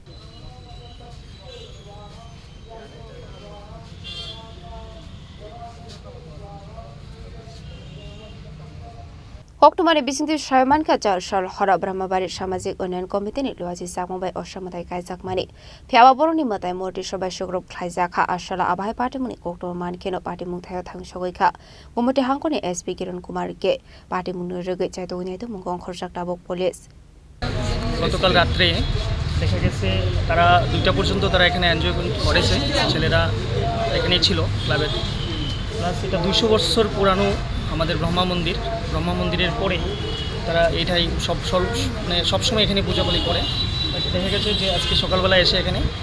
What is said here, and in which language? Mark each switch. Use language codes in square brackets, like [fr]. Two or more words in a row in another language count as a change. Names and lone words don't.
[trp] Koktwma ni bisingti Shaiman ka jar shal hora Brahmabari Samajik Unnayan Committee ni luaji sakmbai Ossa Mwtai kaijakmani thiawa boroni Mwtai Murti Swbai Sukurub Khlaijakha ashala abai patimungni Koktwma honkheno patimung thaio thangwi sogwikha Gomati Hangkhorni SP Kiran Kumar ke patimungni rege chaito unai to mungong khorjak tabok police [bn] গতকাল রাত্রে দেখা গেছে তারা 2টা পর্যন্ত তারা এখানে এনজয় করেছে ছেলেরা এখানেই ছিল ক্লাবে প্লাস এটা 200 বছর পুরানো আমাদের ব্রহ্মা মন্দিরের পরে তারা এইটাই মানে সবসময় এখানে পূজা বলি করে দেখা গেছে যে আজকে সকালবেলা এসে এখানে